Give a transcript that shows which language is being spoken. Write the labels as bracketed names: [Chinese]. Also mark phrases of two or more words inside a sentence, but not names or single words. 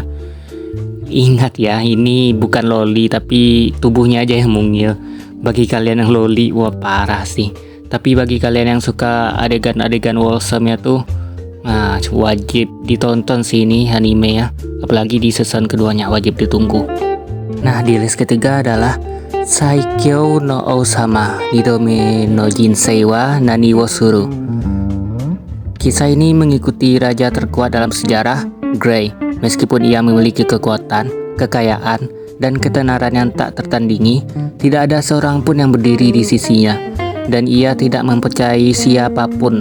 [Indonesian] Ingat ya, ini bukan loli tapi tubuhnya aja yang mungil. Bagi kalian yang loli, wah parah sih. Tapi bagi kalian yang suka adegan-adegan wholesome-nya tuh, nah wajib ditonton sih ini anime ya. Apalagi di season keduanya wajib ditunggu. Nah di list ketiga adalah Saikyo no Osama Nidome no Jinsei wa Nani wo Suru. Kisah ini mengikuti raja terkuat dalam sejarah, Grey. Meskipun ia memiliki kekuatan, kekayaan, dan ketenaran yang tak tertandingi, tidak ada seorang pun yang berdiri di sisinya, dan ia tidak mempercayai siapapun.